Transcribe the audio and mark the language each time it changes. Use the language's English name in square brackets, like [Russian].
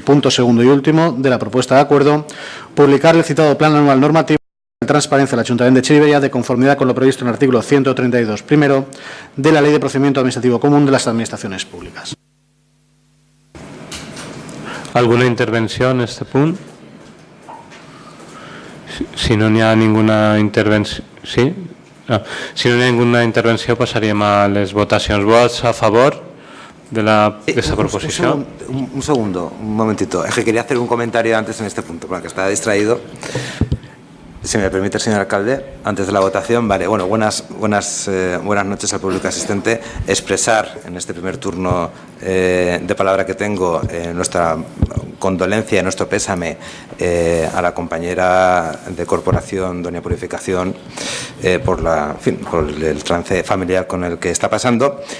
[Spanish] Punto segundo y último de la propuesta de acuerdo, publicar el citado plan anual normativo de transparencia del Ayuntamiento de Chirivella de conformidad con lo previsto en el artículo 132 primero de la Ley de Procedimiento Administrativo Común de las Administraciones Públicas. ¿Alguna intervención en este punto? [Catalan] Si no n'hi ha ninguna intervenció... Sí? No. Si no hi ha ninguna intervenció, passaríem a les votacions. Vots a favor de esta proposición. [Spanish] Un segundo, un momentito. Es que quería hacer un comentario antes en este punto, porque estaba distraído. Si me permite, señor alcalde, antes de la votación, vale, bueno, buenas noches al público asistente. Expresar en este primer turno de palabra que tengo nuestra condolencia, nuestro pésame a la compañera de corporación, doña Purificación, por el trance familiar con el que está pasando.